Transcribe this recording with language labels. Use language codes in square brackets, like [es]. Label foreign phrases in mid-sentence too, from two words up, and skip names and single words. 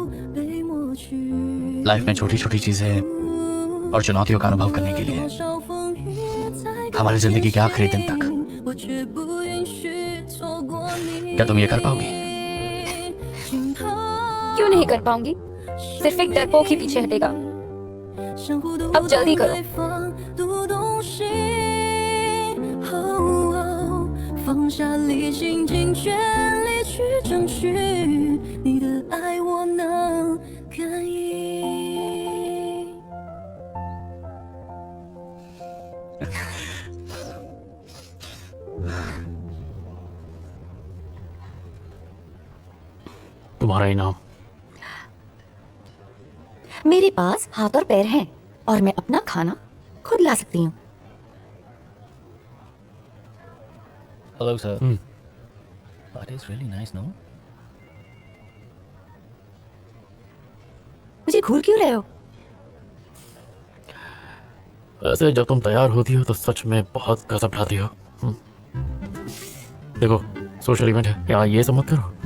[hi] लाइफ में छोटी छोटी चीजें और चुनौतियों का अनुभव करने के लिए हमारी जिंदगी के आखिरी दिन तक। क्या तुम ये कर पाओगी? क्यों नहीं कर पाऊंगी? सिर्फ एक डरपोक ही पीछे हटेगा। अब जल्दी करो। [zh] 放下理性，尽全力去争取你的爱，我能感应。 [hi] तुम्हारा इनाम। मेरे पास हाथ और पैर हैं और मैं अपना खाना खुद ला सकती हूँ। [en] Hello, sir. That is really nice, no? [hi] मुझे घूर क्यों रहे हो? वैसे जब तुम तैयार होती हो तो सच में बहुत गजब ढाती हो। देखो [en] social event [hi] है, क्या ये सब मत करो।